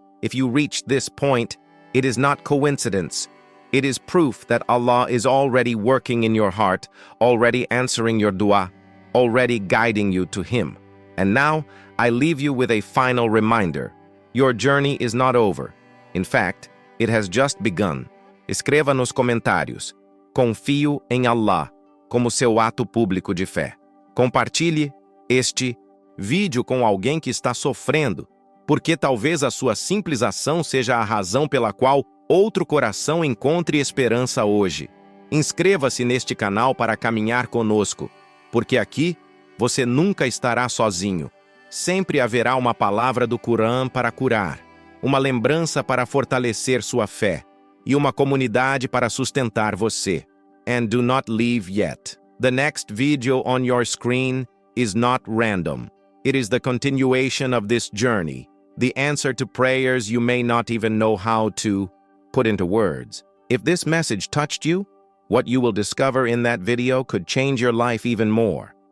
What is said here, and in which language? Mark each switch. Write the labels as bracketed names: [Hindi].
[English] If you reached this point, it is not coincidence. It is proof that Allah is already working in your heart, already answering your dua, already guiding you to Him. And now, I leave you with a final reminder. Your journey is not over. In fact, it has just begun. [Portuguese] Escreva nos comentários: confio em Allah, como seu ato público de fé. Compartilhe este vídeo com alguém que está sofrendo, porque talvez a sua simples ação seja a razão pela qual outro coração encontre esperança hoje. Inscreva-se neste canal para caminhar conosco, porque aqui você nunca estará sozinho. Sempre haverá uma palavra do Qur'an para curar, uma lembrança para fortalecer sua fé e uma comunidade para sustentar você. [English] And do not leave yet. The next video on your screen is not random. It is the continuation of this journey, the answer to prayers you may not even know how to put into words. If this message touched you, what you will discover in that video could change your life even more.